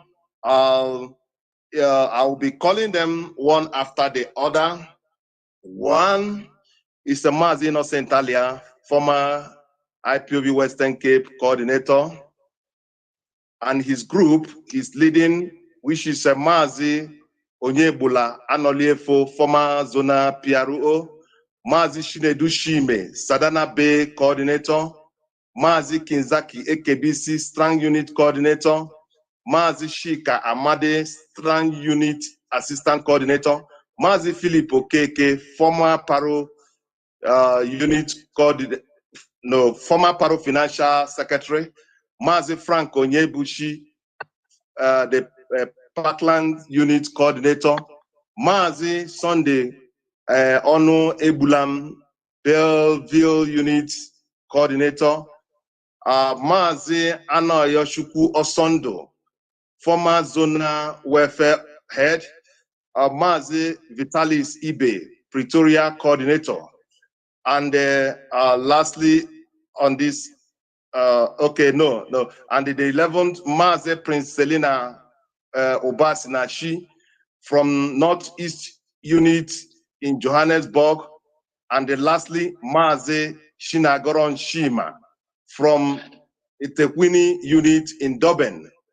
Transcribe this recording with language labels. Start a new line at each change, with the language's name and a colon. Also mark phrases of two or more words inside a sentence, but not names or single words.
English: I'll be calling them one after the other. One is the Mazi Innocent Alia, former IPOB Western Cape coordinator, and his group is leading, which is a Mazi Onyebula Anoliefo, former Zona PRO, Mazi Shinedu Shime, Sadana Bay coordinator, Mazi Kinzaki AKBC Strong Unit coordinator, Mazi Shika Amade Strong Unit assistant coordinator, Mazi Philip Okeke, former Paro unit coordinator, former Paro Financial Secretary, Mazi Frank Onyebuchi, the Parkland Unit Coordinator, Mazi Sunday Onu Ebulam, Belleville Unit Coordinator, Mazi Anayoshukwu Osondo, former Zona Welfare Head, Mazi Vitalis Ibe, Pretoria Coordinator, and lastly on this, and the 11th, Mazi Prince Selina Obasinashi from Northeast Unit in Johannesburg, and lastly, Mazi Shinagoron Shima from Itekwini Unit in Durban.